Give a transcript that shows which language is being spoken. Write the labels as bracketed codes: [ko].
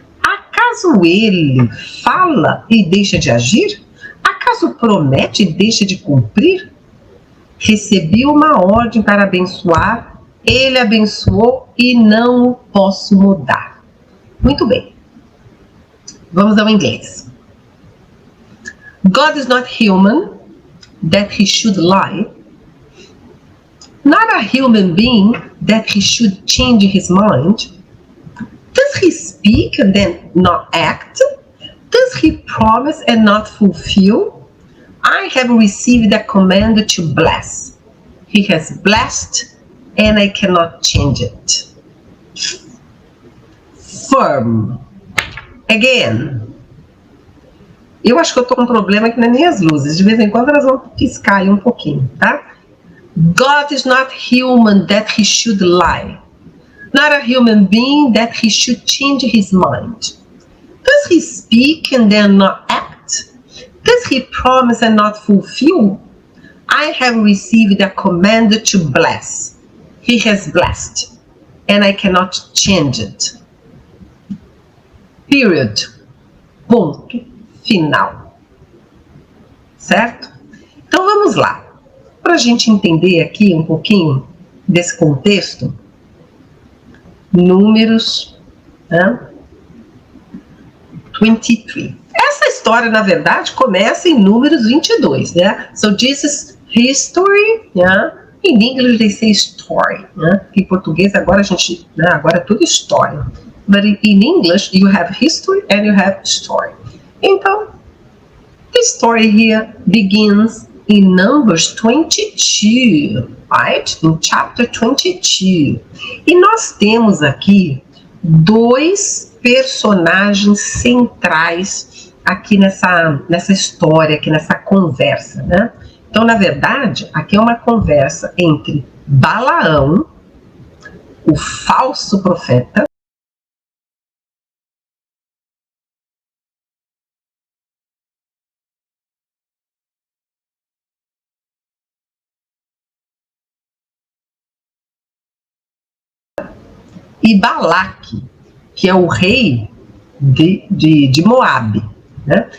[pt] Acaso ele fala e deixa de agir? Acaso promete e deixa de cumprir? Recebi uma ordem para abençoar, ele abençoou e não o posso mudar. Muito bem. Vamos ao inglês. [en] God is not human, that he should lie. Not a human being, that he should change his mind. Does he speak and then not act? Does he promise and not fulfill? I have received a command to bless. He has blessed and I cannot change it. Firm. Again. [pt] Eu acho que eu tô com um problema aqui nas minhas luzes. De vez em quando elas vão piscar aí um pouquinho, tá? [en] God is not human that he should lie. Not a human being that he should change his mind. Does he speak and then not act? Does he promise and not fulfill? I have received a command to bless. He has blessed, and I cannot change it. Period. [pt] Ponto final. Certo? Então vamos lá. Para a gente entender aqui um pouquinho desse contexto, Números 23. Essa história, na verdade, começa em Números 22, né? [en] So this is history, yeah? In English they say story, né? [pt] Em português agora a gente, né? Agora é tudo história. [en] But in English you have history and you have story. Então, the story here begins in Numbers 22, right? In chapter 22. [pt] E nós temos aqui dois personagens centrais aqui nessa história, aqui nessa conversa, né? Então, na verdade, aqui é uma conversa entre Balaão, o falso profeta, e Balaque, que é o rei de Moabe, né?